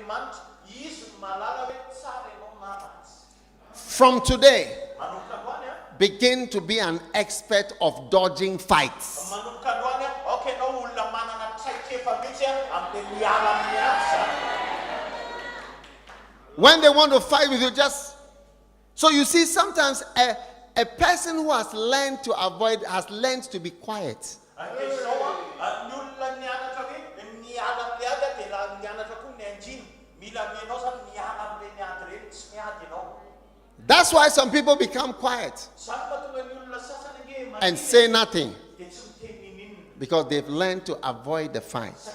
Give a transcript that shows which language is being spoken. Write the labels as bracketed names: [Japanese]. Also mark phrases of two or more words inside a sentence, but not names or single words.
[English] From today, begin to be an expert of dodging fights. [Malagasy] Manomboka androany okay anao olona manana traikefa mihitsy amin'ny miala amin'ny asa. [English] When they want to fight with you, just so you see, sometimes a person who has learned to avoid has learned to be quiet. That's why some people become quiet and say nothing, because they've learned to avoid the fight.